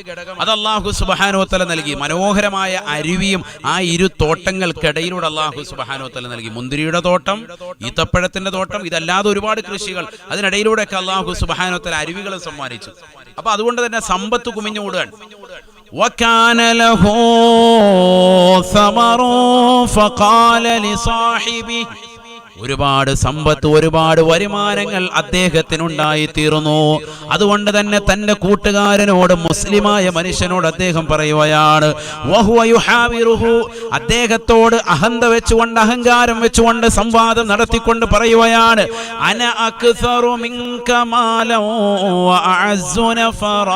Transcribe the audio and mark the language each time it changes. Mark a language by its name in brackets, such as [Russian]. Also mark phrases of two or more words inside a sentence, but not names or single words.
[Malayalam] അത് [Arabic] الله سبحانه وتعالى [Malayalam] നൽകി. മനോഹരമായ അരുവിയും ആ ഇരു തോട്ടങ്ങൾക്കിടയിലൂടെ [Arabic] الله سبحانه وتعالى [Malayalam] നൽകി. മുന്തിരിയുടെ തോട്ടം, ഈത്തപ്പഴത്തിന്റെ തോട്ടം, ഇതല്ലാതെ ഒരുപാട് കൃഷികൾ, അതിനിടയിലൂടെയൊക്കെ [Arabic] الله سبحانه وتعالى [Malayalam] അരുവികൾ സമ്മാനിച്ചു. അപ്പൊ അതുകൊണ്ട് തന്നെ സമ്പത്ത് കുമിഞ്ഞുകൂടുകയാണ്. [Arabic] وكان له ثمر فقال لصاحبه. [Malayalam] ഒരുപാട് സമ്പത്ത്, ഒരുപാട് വരുമാനങ്ങൾ അദ്ദേഹത്തിനുണ്ടായി തീർന്നു. അതുകൊണ്ട് തന്നെ തന്റെ കൂട്ടുകാരനോട്, മുസ്ലിമായ മനുഷ്യനോട് അദ്ദേഹം പറയുകയാണ്, [Arabic] وهو يحاوره. [Malayalam] അദ്ദേഹത്തോട് അഹന്ത വെച്ചുകൊണ്ട്, അഹങ്കാരം വെച്ചുകൊണ്ട് സംവാദം നടത്തിക്കൊണ്ട് പറയുകയാണ്, [Arabic] أنا أكثر منك مالا وأعز نفرا.